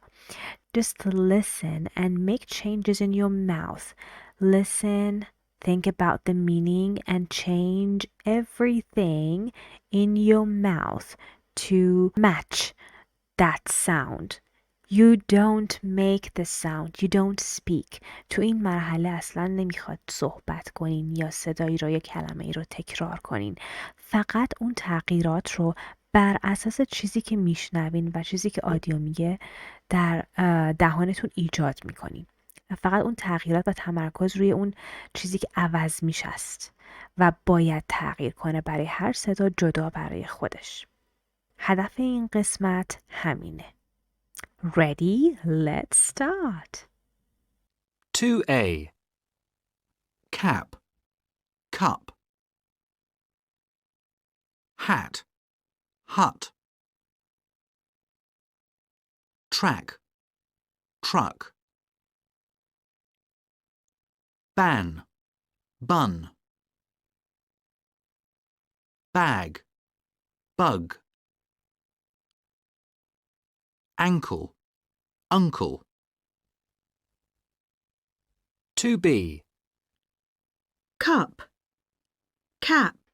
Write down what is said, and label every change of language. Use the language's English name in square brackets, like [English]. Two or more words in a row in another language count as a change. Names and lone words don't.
[English] Just listen and make changes in your mouth. Listen, think about the meaning, and change everything in your mouth to match that sound. You don't make the sound. You don't speak. [Persian] تو این مرحله اصلا نمیخواد صحبت کنین یا صدایی را یا کلمه ای رو تکرار کنین. فقط اون تغییرات رو بر اساس چیزی که میشنوین و چیزی که آدیو میگه در دهانتون ایجاد میکنین. فقط اون تغییرات و تمرکز روی اون چیزی که عوض میشه است و باید تغییر کنه برای هر صدا جدا برای خودش. هدف این قسمت همینه. [English] Ready? Let's start. 2A. Cap, cup. Hat, hut. Track, truck. Ban, bun. Bag, bug. Ankle, uncle. 2B. cup, cap,